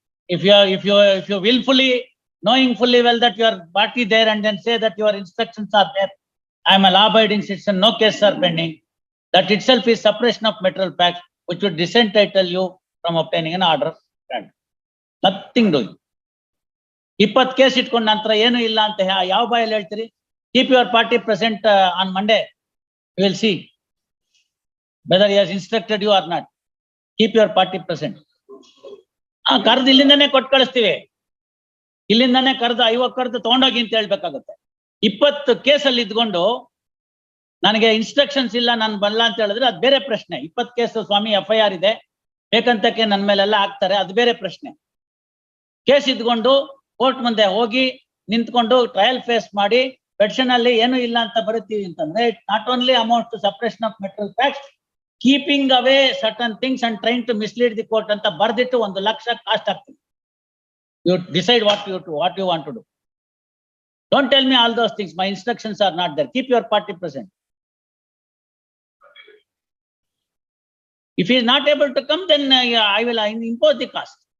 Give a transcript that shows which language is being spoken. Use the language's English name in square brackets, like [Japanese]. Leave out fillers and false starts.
[English] If you willfully, knowing fully well that you are party there and then say that your instructions are there, I am a law-abiding citizen, no case are pending. That itself is suppression of material facts, which would disentitle you from obtaining an order. Nothing doing. [Kannada] 20 case itkondu nanತರ ಏನು ಇಲ್ಲ ಅಂತ ಯಾವ ಬಾಯಲ್ಲಿ ಹೇಳ್ತೀರಿ? [English] Keep your party present on Monday. We will see whether he has instructed you or not. Keep your party present. [Kannada] ಕರೆದು ಇಲ್ಲಿಂದಾನೆ ಕೊಟ್ಟು ಕಳಿಸ್ತೀವಿ. ಇಲ್ಲಿಂದಾನೆ ಕರೆದು 50 ಕರೆದು ತಗೊಂಡೋಗಿ ಅಂತ ಹೇಳ್ಬೇಕಾಗುತ್ತೆ. 20 ಕೇಸಲ್ಲಿ ಇದ್ಕೊಂಡು ನನಗೆ ಇನ್ಸ್ಟ್ರಕ್ಷನ್ಸ್ ಇಲ್ಲ, ನಾನು ಬಲ್ಲ ಅಂತ ಹೇಳಿದ್ರೆ ಅದು ಬೇರೆ ಪ್ರಶ್ನೆ. 20 ಕೇಸು ಸ್ವಾಮಿ FIR ಇದೆ, ಬೇಕಂತಕ್ಕೆ ನನ್ನ ಮೇಲೆಲ್ಲ ಹಾಕ್ತಾರೆ, ಅದು ಬೇರೆ ಪ್ರಶ್ನೆ. ಕೇಸ್ ಇದ್ಕೊಂಡು ಕೋರ್ಟ್ ಮುಂದೆ ಹೋಗಿ ನಿಂತ್ಕೊಂಡು ಟ್ರಯಲ್ ಫೇಸ್ ಮಾಡಿ ಪೆಟಿಷನ್ ಅಲ್ಲಿ ಏನು ಇಲ್ಲ ಅಂತ ಬರುತ್ತೀವಿ ಅಂತಂದ್ರೆ, [English] it not only amount to suppression of material facts, keeping away certain things and trying to mislead the court [Kannada] ಅಂತ ಬರ್ದಿಟ್ಟು 1 ಲಕ್ಷ ಕಾಸ್ಟ್ ಆಗ್ತದೆ. [English] You decide what you want to do. Don't tell me all those things. My instructions are not there. Keep your party present. If he is not able to come, then I will impose the cost.